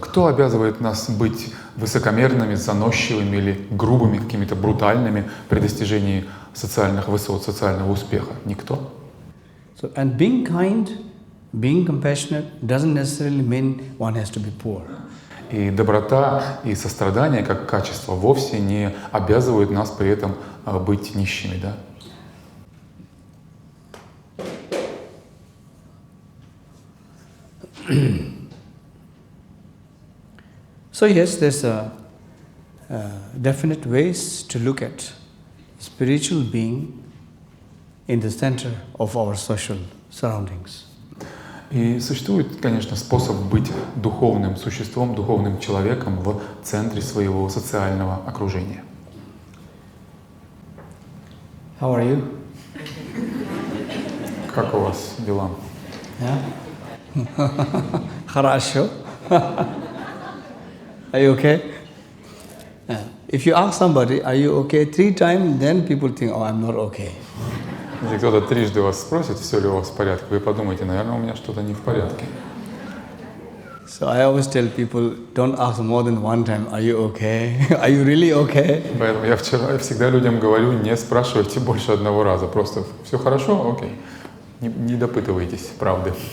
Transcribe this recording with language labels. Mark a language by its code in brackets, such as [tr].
[ru] Кто обязывает нас быть высокомерными, заносчивыми или грубыми, какими-то брутальными при достижении социальных высот, социального успеха? Никто. [en] So, and being kind, being compassionate doesn't necessarily mean one has to be poor. [ru] И доброта и сострадание как качество вовсе не обязывают нас при этом быть нищими, да? [en] So yes, there's a definite ways to look at spiritual being in the center of our social surroundings. [ru] И существует, конечно, способ быть духовным существом, духовным человеком в центре своего социального окружения. [en] How are you? [ru] Как у вас дела? [en] Yeah? [ru] Хорошо. [en] Are you okay? Yeah. If you ask somebody, are you okay 3 times, then people think, oh, I'm not okay. [ru] Если кто-то трижды вас спросит, все ли у вас в порядке, вы подумаете, наверное, у меня что-то не в порядке. [en] So I always tell people, don't ask more than 1 time, are you okay? Are you really okay? [ru] Поэтому я всегда людям говорю, не спрашивайте больше 1 раза, просто все хорошо, окей. Не допытывайтесь правды.